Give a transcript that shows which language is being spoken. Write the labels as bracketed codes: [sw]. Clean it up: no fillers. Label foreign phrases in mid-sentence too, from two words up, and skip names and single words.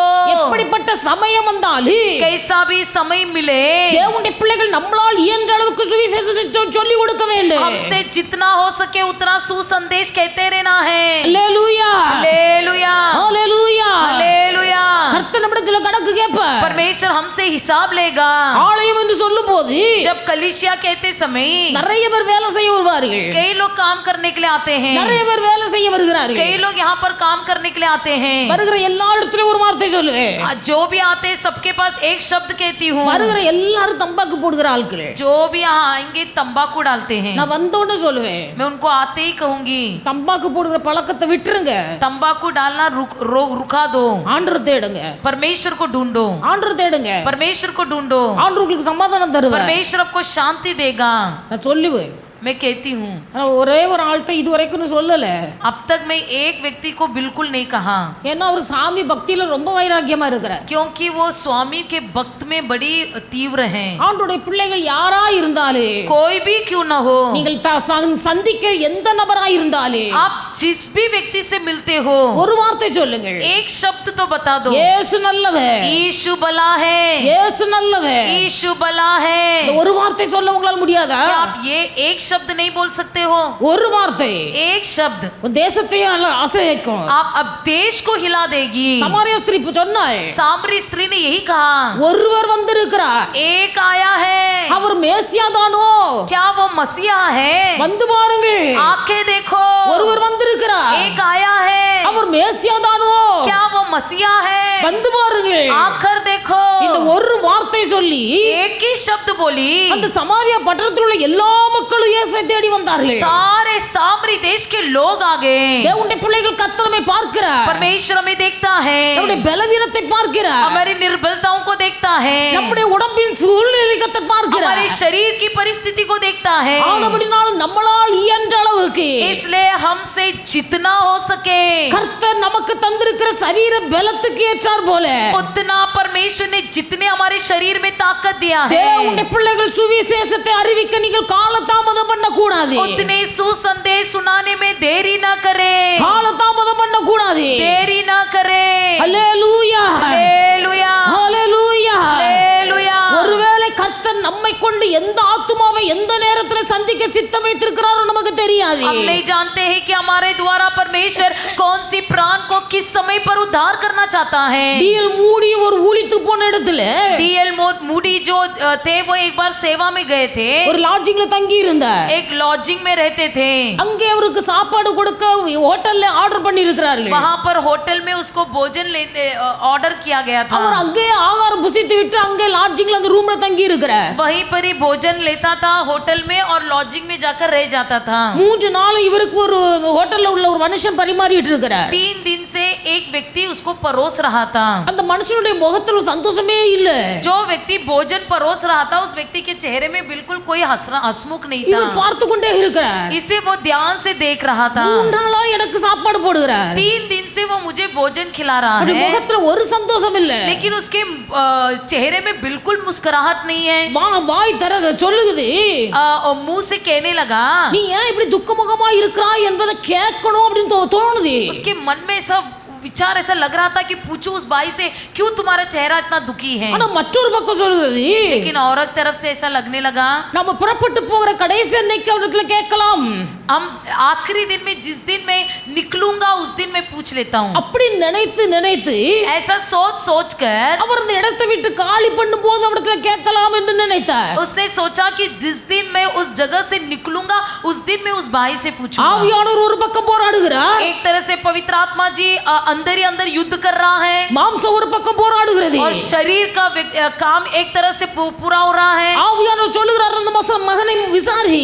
[ta] எப்படிப்பட்ட சமயம் வந்தாலும் [hi] कैसा भी समय मिले [ta] தேவனுடைய பிள்ளைகள் நம்மளால் இயன்ற அளவுக்கு சுவிசேஷத்தை சொல்லி கொடுக்க வேண்டும். [hi] हमसे जितना हो सके उतना सुसंदेश कहते रहना है। [ta] அல்லேலூயா, [hi] हालेलुया, [ta] அல்லேலூயா. [hi] हालेलुया। [ta] கர்த்தர் நம்மிடத்தில் கணக்கு கேட்பார். [hi] परमेश्वर हमसे हिसाब लेगा। [ta] ஆலயம் என்று சொல்லும் போது [hi] जब कलीसिया कहते समय [ta] நிறைய பேர் வேலை செய்ய வருவார்கள். [hi] कई लोग काम करने के लिए आते हैं, [ta] நிறைய பேர் வேலை செய்ய வருகிறார்கள். [hi] कई लोग यहाँ पर काम करने के लिए आते हैं। [ta] வருகிற எல்லா இடத்திலும் ஒரு வார்த்தை சொல்லுவேன். [hi] जो भी आते हैं सबके पास एक शब्द कहती हूँ. [ta] வருகிற எல்லாரும் தம்பாக்கு போடுகிற ஆட்களே. [hi] जो भी यहाँ आएंगे तंबाकू डालते हैं. [ta] நான் வந்தோன்னு சொல்லுவேன். [hi] मैं उनको आते ही कहूंगी [ta] தம்பாக்கு போடுகிற பழக்கத்தை விட்டுருங்க. [hi] तंबाकू डालना रुका दो. [ta] ஆண்டவரை தேடுங்க. [hi] परमेश्वर को ढूंढो. [ta] ஆண்டவரை தேடுங்க. [hi] परमेश्वर को ढूंढो. [ta] ஆண்டவர் உங்களுக்கு சமாதானம் தருவார். [hi] परमेश्वर आपको शांति देगा. [ta] நான் சொல்லுவேன். [hi] मैं कहती हूँ. [ta] ஒரே ஒரு ஆள்கிட்ட இதுவரைக்கும் சொல்லல. [hi] अब तक मैं एक व्यक्ति को बिल्कुल नहीं कहा. [ta] ஏன்னா அவர் சாமி பக்தியில ரொம்ப வைராக்கியமா இருக்கிறார். [hi] क्योंकि वो स्वामी के भक्त में बड़ी तीव्र हैं. [ta] ஆண்டவருடைய பிள்ளைகள் யாரா இருந்தாலே, [hi] कोई भी क्यों न हो, [ta] நீங்கள் சந்திக்க எந்த நபரா இருந்தாலே, [hi] आप जिस भी व्यक्ति से मिलते हो [ta] ஒரு வார்த்தை சொல்லுங்க. [hi] एक शब्द तो बता दो. [ta] இயேசு நல்லவர். [hi] यीशु भला है. [ta] இயேசு நல்லவர். [hi] यीशु भला है. [ta] ஒரு வார்த்தை சொல்ல உங்களால முடியாதா? [hi] क्या आप ये एक शब्द नहीं बोल सकते हो? [ta] ஒரு வார்த்தை [hi] एक शब्द [ta] உன் தேசத்தையே அசைக்கும். [hi] आप अब देश को हिला देगी. [ta] சமாரிய ஸ்திரீ சொன்னாய். [hi] सामरी स्त्री ने यही कहा. [ta] ஒருவர் வந்திருக்கிறார். [hi] एक आया है. [ta] அவர் மேசியா தானோ? [hi] क्या वो मसीहा है? [ta] வந்து பாருங்க. [hi] आंखें देखो. [ta] ஒருவர் வந்திருக்கிறார். [hi] एक आया है. [ta] அவர் மேசியா தானோ? [hi] क्या वो मसीहा है? [ta] வந்து பாருங்க. [hi] आकर देखो. [ta] இந்த ஒரு வார்த்தை சொல்லி [hi] एक ही शब्द बोली. [ta] அந்த சமாரியா பட்டணத்தில் உள்ள எல்லா மக்களும் இயேசுவை தேடி வந்தார்கள். [hi] सारे सामरी देश के लोग आ गए. [ta] தேவனுடைய பிள்ளைகள் கர்த்தரை பார்க்கிறார். [hi] परमेश्वर हमें देखता है. [ta] நம்முடைய பலவீனத்தை பார்க்கிறார். [hi] हमारी निर्बलताओं को देखता है. [ta] நம்முடைய உடம்பின் சூழ்நிலை கர்த்தர் பார்க்கிறார். [hi] हमारे शरीर की परिस्थिति को देखता है. [ta] ஆனபடினால் நம்மளால் இயன்ற அளவுக்கு [hi] इसलिए हमसे जितना हो सके [ta] கர்த்தர் நமக்கு தந்திருக்கிற சரீர பலத்துக்கு ஏற்றார் போல [hi] उतना परमेश्वर ने जितने हमारे शरीर में ताकत दिया है, [ta] தேவனுடைய பிள்ளைகள் சுவிசேஷத்தை அறிவிக்க நீங்கள் காலதாமதம் பண்ண கூடாது. [hi] उतने सुसंदेश सुनाने में देरी ना करे. [ta] காலதாமதம் பண்ண கூடாது. [hi] देरी ना करे. [ta] ஹல்லேலூயா. [hi] हालेलुया. [ta] ஹல்லேலூயா. [hi] हालेलुया. [ta] ஒருவேளை கர்த்தர் நம்மை கொண்டு எந்த ஆத்துமாவை எந்த நேரத்தில் சந்திக்க சித்தம் வைத்திருக்கிறாரோ நமக்கு தெரியாது. [hi] हम नहीं जानते हैं कि हमारे द्वारा परमेश्वर कौन सी प्राण को किस समय पर उद्धार करना चाहता है. [ta] டிஎல் மூடி ஒரு ஊழித்து போன இடத்துல [hi] डीएल मूडी जो थे वो एक बार सेवा में गए थे. [ta] ஒரு லாட்ஜிங்ல தங்கி இருந்தார். [hi] एक लॉजिंग में रहते थे. [ta] அங்கே அவருக்கு சாப்பாடு கொடுக்க ஹோட்டல்ல ஆர்டர் பண்ணி இருக்கிறார்கள். [hi] वहां पर होटल में उसको भोजन ऑर्डर किया गया था. [ta] அவர் அங்கே ஆகாரம் புசித்து விட்டு அங்கே லாட்ஜிங்ல அந்த ரூம்ல தங்கி இருக்கிறார். [hi] वहीं पर ही भोजन लेता था होटल में और लॉजिंग में जाकर रह जाता था. [ta] 3 நாள் இவருக்கு ஒரு ஹோட்டல்ல உள்ள ஒரு மனுஷன் பரிமாறிட்டு இருக்கிறார். [hi] 3 दिन से एक व्यक्ति उसको परोस रहा था. [ta] அந்த மனுஷனுடைய முகத்துல சந்தோஷமே இல்ல. [hi] जो व्यक्ति भोजन परोस रहा था उस व्यक्ति के चेहरे में बिल्कुल कोई हंसमुख नहीं था. [ta] இவர் பார்த்து கொண்டே இருக்கிறார். [hi] इसे वो ध्यान से देख रहा था. [ta] 3 நாளா எனக்கு சாப்பாடு போடுகிறார். [hi] 3 दिन से वो मुझे भोजन खिला रहा [ta] அவருடைய [hi] है, [ta] முகத்துல ஒரு சந்தோஷம் இல்ல. [hi] लेकिन उसके चेहरे में बिल्कुल मुस्कुराहट नहीं है. [ta] வாய் தர சொல்லுகுது. [hi] और मुंह से कहने लगा, [ta] நீ ஏன் இப்படி துக்கமுகமா இருக்கிறாய் என்பதை கேட்கணும் அப்படின்னு தோணுது. [hi] उसके मन में सब विचार ऐसा लग रहा था कि पूछो उस भाई से क्यों तुम्हारा चेहरा इतना दुखी है. [ta] ஆனா மற்றொரு பக்கம் சொல்லுது, [hi] लेकिन औरत तरफ से ऐसा लगने लगा, [ta] நம்ம புறப்பட்டு போகிற கடைசி அன்னைக்கு அவரிடத்துல கேட்கலாம். [hi] हम आखिरी दिन में जिस दिन मैं निकलूंगा उस दिन मैं पूछ लेता हूँ. [ta] அப்படி நினைத்து [hi] ऐसा सोच कर [ta] அவர் அந்த இடத்தை விட்டு காலி பண்ணும்போது அவரிடத்துல கேட்கலாம் என்று நினைத்தார். [hi] उसने सोचा कि जिस दिन मैं उस जगह से निकलूंगा उस दिन मैं उस भाई से पूछूंगा. [ta] ஆவியானவர் ஒரு பக்கம் போராடுகிறார். [hi] एक तरह से पवित्र आत्मा जी अंदर ही अंदर युद्ध कर रहा है [ta] மாம்சம் ஒரு பக்கம் போராடுகிறது. [hi] और शरीर का काम एक तरह से पूरा हो रहा है. [ta] ஆவியானவர் சொல்லுகிறார், அந்த மகனை விசாரி.